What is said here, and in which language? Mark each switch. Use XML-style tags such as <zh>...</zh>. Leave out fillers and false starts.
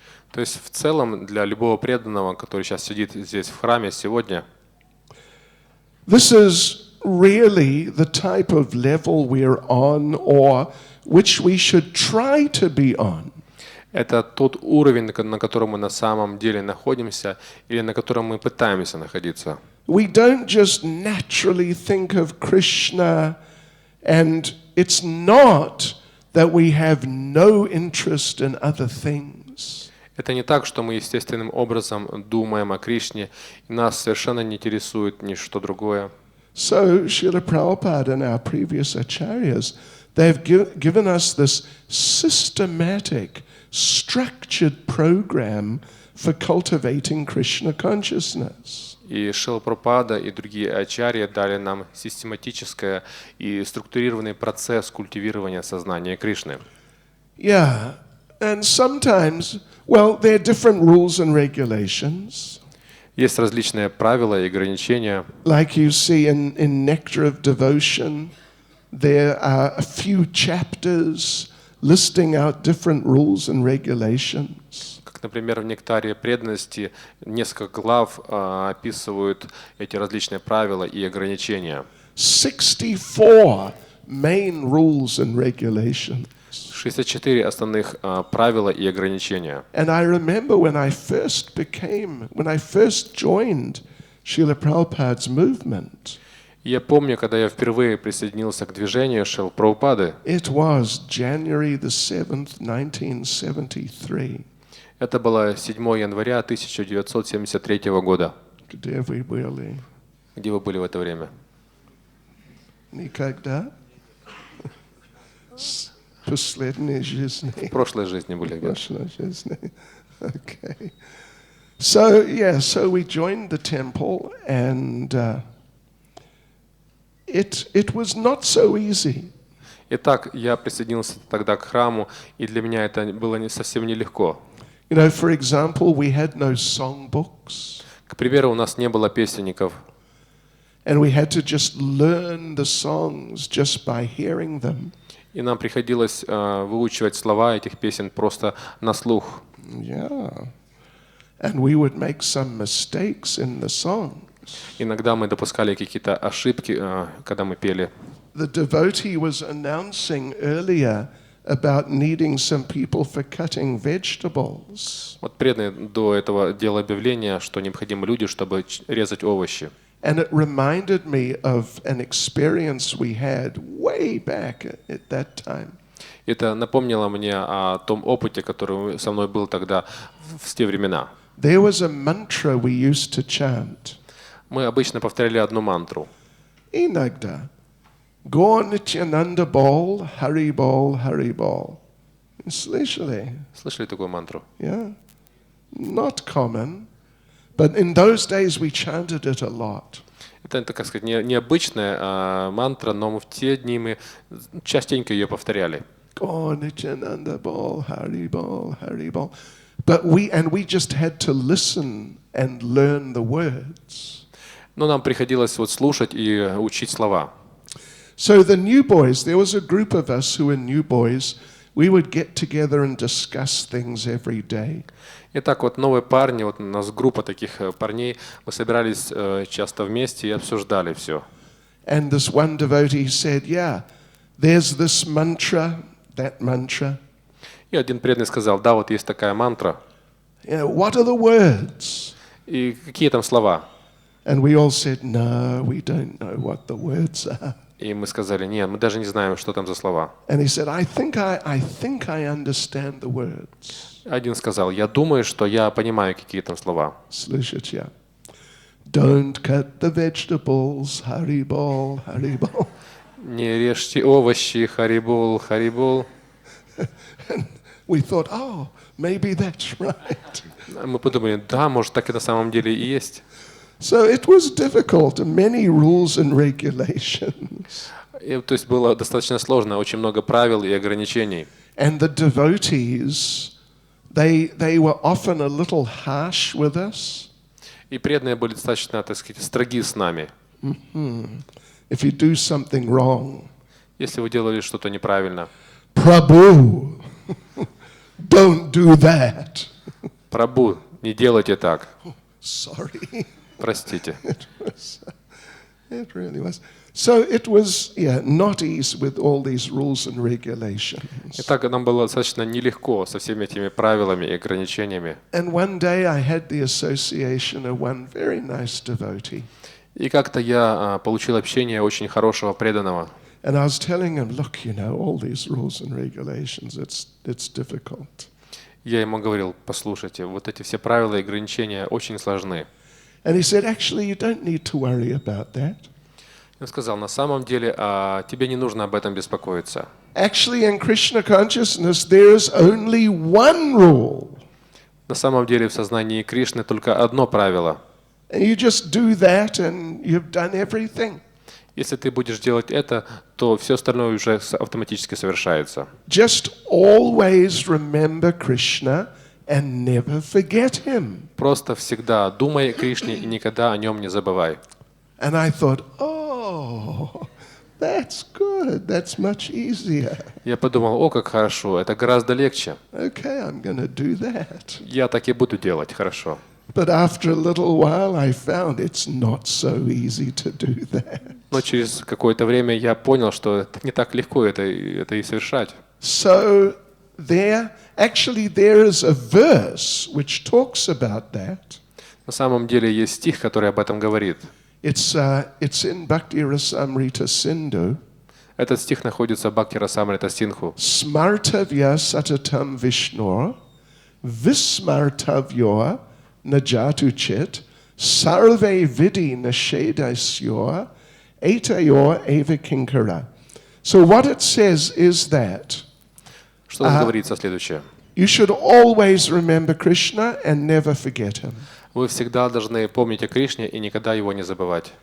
<ru>То есть в целом для любого преданного, который сейчас сидит здесь в храме сегодня,</ru> <en>this is really the type of level we're on or which we should try to be on.</en> <ru>это тот уровень, на котором мы на самом деле находимся или на котором мы пытаемся находиться.</ru> <en>We don't just naturally think of Krishna, and it's not that we have no interest in other things.</en> <ru>Это не так, что мы естественным образом думаем о Кришне, и нас совершенно не интересует ничто другое.</ru> <en>So, Srila Prabhupada and our previous acharyas, they've given us this systematic, structured program for cultivating Krishna consciousness.</en> <ru>И Шрила Прабхупада и другие ачарьи дали нам систематический и структурированный процесс культивирования сознания Кришны.</ru> <en>Yeah, and sometimes, well, there are different rules and regulations.</en> <ru>Есть различные правила и ограничения.</ru> <en>Like you see in Nectar of Devotion, there are a few chapters listing out different rules and regulations.</en> <ru>Как, например, в «Нектаре преданности» несколько глав описывают эти различные правила и ограничения.</ru> <en>64 main rules and regulations.</en> <ru>64 основных правила и ограничения.</ru> <en>And I remember when I first joined Srila Prabhupada's movement.</en> <ru>Я помню, когда я впервые присоединился к движению Шрилы Прабхупады.</ru> <en>It was January the 7th, 1973.</en> <ru>Это было 7 января 1973 года. Где вы были? Где вы были в это время? Никогда? Последней жизни. В прошлой жизни были. Прошлой жизни. Okay.</ru> <en>So we joined the temple, and it was not so easy.</en> <ru>Итак, я присоединился тогда к храму, и для меня это было совсем нелегко.</ru> <en>You know, for example, we had no songbooks.</en> <ru>К примеру, у нас не было песенников.</ru> <en>And we had to just learn the songs just by hearing them.</en> <ru>И нам приходилось выучивать слова этих песен просто на слух.</ru> <en>Yeah. And we would make some mistakes in the songs.</en> <ru>Иногда мы допускали какие-то ошибки, когда мы пели.</ru> <en>The devotee was announcing earlier about needing some people for cutting vegetables.</en> <ru>Вот преданный до этого делал объявление, что необходимы люди, чтобы резать овощи.</ru> <en>And it reminded me of an experience we had way back at that time.</en> <ru>Это напомнило мне о том опыте, который со мной был тогда в те времена.</ru> <en>There was a mantra we used to chant.</en> <ru>Мы обычно повторяли одну мантру. Иногда.</ru> <bn>Go Nityananda Bol, Hari Bol,</bn> <ru>Hari Bol. Слышали? Слышали такую мантру?</ru> <en>Yeah. Not common. But in those days we chanted it a lot.</en> <ru>Это, так сказать, необычная мантра, но в те дни мы частенько ее повторяли.</ru> <bn>Go Nityananda Bol, Hari Bol, Hari Bol.</bn> <en>But we just had to listen and learn the words.</en> <ru>Но нам приходилось вот слушать и учить слова.</ru> <en>So the new boys, there was a group of us who were new boys. We would get together and discuss things every day.</en> <ru>Итак, вот новые парни, вот у нас группа таких парней, мы собирались часто вместе и обсуждали все.</ru> <en>And this one devotee said, yeah, there's this mantra, that mantra.</en> <ru>И один преданный сказал, да, вот есть такая мантра.</ru> <en>Yeah, what are the words?</en> <ru>И какие там слова?</ru> <en>And we all said, no, we don't know what the words are.</en> <ru>И мы сказали, нет, мы даже не знаем, что там за слова.</ru> <en>And he said, I think I understand the words.</en> <ru>Один сказал, я думаю, что я понимаю, какие там слова. Слышите?</ru> <en>Don't cut the vegetables, Hari Bol, Hari Bol.</en> <ru>Не режьте овощи, харибол, харибол.</ru> <en>And we thought, oh, maybe that's right.</en> <ru>Мы подумали, да, может, так и на самом деле и есть.</ru> <en>So it was difficult, many rules and regulations.</en> <ru>И, то есть было достаточно сложно, очень много правил и ограничений.</ru> <en>And the devotees, they were often a little harsh with us.</en> <ru>И преданные были достаточно, так сказать, строги с нами.</ru> <en>If you do something wrong,</en> <ru>Если вы делали что-то неправильно.</ru> <en>Prabhu, don't do that.</en> <ru>Прабху, не делайте так.</ru> <en>Sorry.</en> <ru>Простите.</ru> <en>It really was. So it was, not easy with all these rules and regulations.</en> <ru>Итак, нам было достаточно нелегко со всеми этими правилами и ограничениями.</ru> <en>And one day I had the association of one very nice devotee.</en> <ru>И как-то я получил общение очень хорошего преданного.</ru> <en>And I was telling him, look, all these rules and regulations, it's difficult.</en> <ru>Я ему говорил, послушайте, вот эти все правила и ограничения очень сложны.</ru> <en>And he said, actually, you don't need to worry about that.</en> <ru>Он сказал, на самом деле, тебе не нужно об этом беспокоиться.</ru> <en>Actually, in Krishna consciousness, there is only one rule.</en> <ru>На самом деле в сознании Кришны только одно правило.</ru> <en>And you just do that and you've done everything.</en> <ru>Если ты будешь делать это, то все остальное уже автоматически совершается.</ru> <en>Just always remember Krishna and never forget him.</en> <ru>Просто всегда думай о Кришне и никогда о нем не забывай.</ru> <en>And I thought, oh, that's good. That's much easier.</en> <ru>Я подумал, о, как хорошо, это гораздо легче.</ru> <en>Okay, I'm going to do that.</en> <ru>Я так и буду делать, хорошо.</ru> <en>But after a little while, I found it's not so easy to do that.</en> <ru>Но через какое-то время я понял, что это не так легко это и совершать.</ru> <en>So there is a verse which talks about that.</en> <ru>На самом деле есть стих, который об этом говорит.</ru> <en>It's in Bhakti Rasamrita Sindhu.</en> <ru>Этот стих находится в Бхакти Расамрита Синдху.</ru> <sa>Smartavya satatam Vishnor, vismartavyo najatu chit, sarve vidi nashedasyor, etayor eva kinkara.</sa> <en>So what it says is that</en> <ru>Что тут говорится следующее?</ru> <en>you should always remember Krishna and never forget him.</en> <ru>Вы всегда должны помнить о Кришне и никогда его не забывать.</ru>